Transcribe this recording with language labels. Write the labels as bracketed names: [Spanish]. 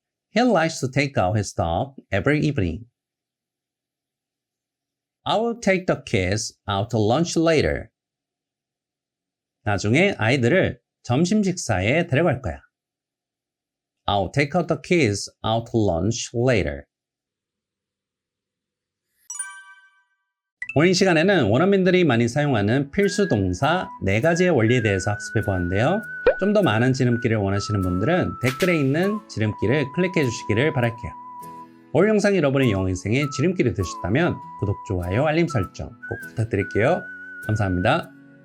[English] He likes to take out his dog every evening. I will take the kids out to lunch later. [Korean] 나중에 아이들을 점심 식사에 데려갈 거야. [English] I'll take out the kids out to lunch later. [Korean] 오늘 시간에는 원어민들이 많이 사용하는 필수 동사 4가지의 원리에 대해서 학습해 보았는데요. 좀 더 많은 지름길을 원하시는 분들은 댓글에 있는 지름길을 클릭해 주시기를 바랄게요. 오늘 영상이 여러분의 영어 인생에 지름길이 되셨다면 구독, 좋아요, 알림 설정 꼭 부탁드릴게요. 감사합니다.